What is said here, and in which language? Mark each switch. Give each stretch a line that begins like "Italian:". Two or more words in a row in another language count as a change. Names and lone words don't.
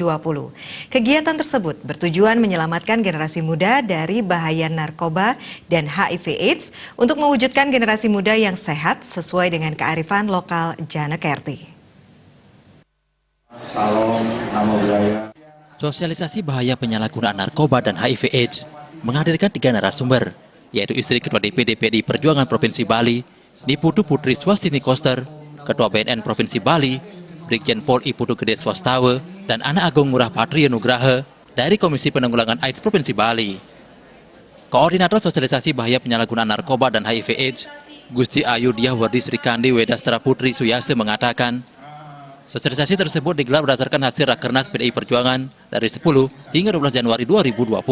Indonesian: Kegiatan tersebut bertujuan menyelamatkan generasi muda dari bahaya narkoba dan HIV/AIDS untuk mewujudkan generasi muda yang sehat sesuai dengan kearifan lokal Janekerti. Salam, nama budaya. Sosialisasi bahaya penyalahgunaan narkoba dan HIV/AIDS menghadirkan 3 narasumber, yaitu istri Ketua DPD PDI Perjuangan Provinsi Bali, Niputu Putri Swastini Koster, Ketua BNN Provinsi Bali, Brigjen Pol I Putu Gede Swastawa, dan Anak Agung Ngurah Patria Nugraha dari Komisi Penanggulangan AIDS Provinsi Bali. Koordinator Sosialisasi Bahaya Penyalahgunaan Narkoba dan HIV/AIDS, Gusti Ayu Diahwardi Srikandi Wedastra Putri Suyase mengatakan, sosialisasi tersebut digelar berdasarkan hasil Rakernas PDI Perjuangan dari 10 hingga 12 Januari 2020.